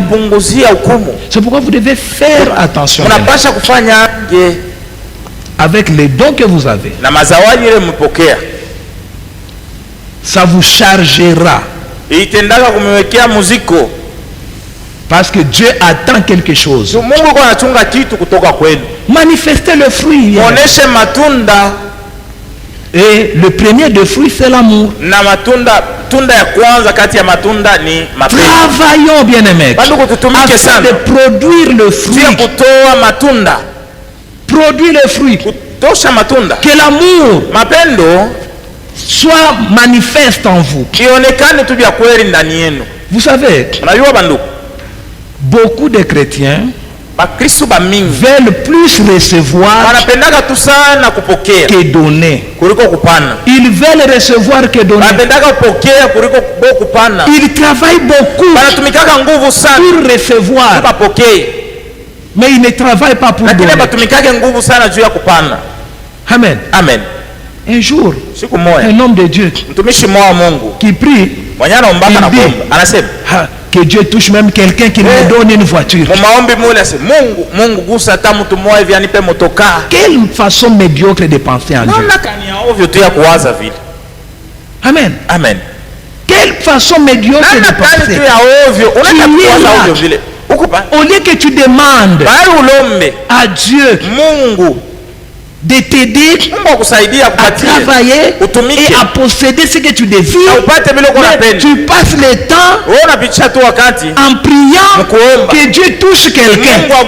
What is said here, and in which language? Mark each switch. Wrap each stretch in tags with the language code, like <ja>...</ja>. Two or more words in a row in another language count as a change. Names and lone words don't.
<fr>C'est pourquoi vous devez faire attention avec les dons que vous avez. Ça vous chargera. Parce que Dieu attend quelque chose.</fr> <sw>Mungu anachunga kitu kutoka kwenu.</sw> <fr>Manifestez le fruit. Et le premier des fruits, c'est l'amour.</fr> <sw>Na tunda ya kwanza kati ya matunda ni mapendo.</sw> <fr>Travaillons, bien-aimés, afin de produire le fruit.</fr> <sw>Kutoa matunda.</sw> <fr>Produire le fruit.</fr> <sw>Kutosha matunda.</sw> <fr>Que l'amour,</fr> <sw>mapendo,</sw> <fr>soit manifeste en vous.</fr> <sw>Ionekane tu vya kweli ndani yenu.</sw> <fr>Vous savez,</fr> <sw>unajua bandugu,</sw> <fr>beaucoup de chrétiens</fr> <sw>bakristo ba mingi</sw> <fr>veulent plus recevoir</fr> <sw>wanapendaka tu sana kupokea</sw> <fr>que donner.</fr> <sw>kuliko kupana.</sw> <fr>Ils veulent recevoir que donner.</fr> <sw>Wanapendaka kupokea kuliko kupana.</sw> <fr>Ils travaillent beaucoup</fr> <sw>wanatumikaka nguvu sana</sw> <fr>pour recevoir, mais ils ne travaillent pas pour donner.</fr> <sw>Lakini batumikake nguvu sana juu ya kupana. Amen. Amen.</sw> <fr>Un jour,</fr> <sw>siku moja,</sw> <fr>un homme de Dieu</fr> <sw>mtumishi mmoja wa Mungu</sw> <fr>qui prie,</fr> <sw>anasema</sw> <fr>que Dieu touche même quelqu'un qui me donne une voiture.</fr> <sw>Mungu gusa hata mtu mmoja hivi anipe motoka.</sw> <fr>Quelle façon médiocre de penser en Dieu. Amen. Amen. Quelle façon médiocre de penser. Au lieu que tu demandes à Dieu de t'aider à travailler et à posséder ce que tu désires, mais tu passes le temps en priant que Dieu touche quelqu'un.</fr>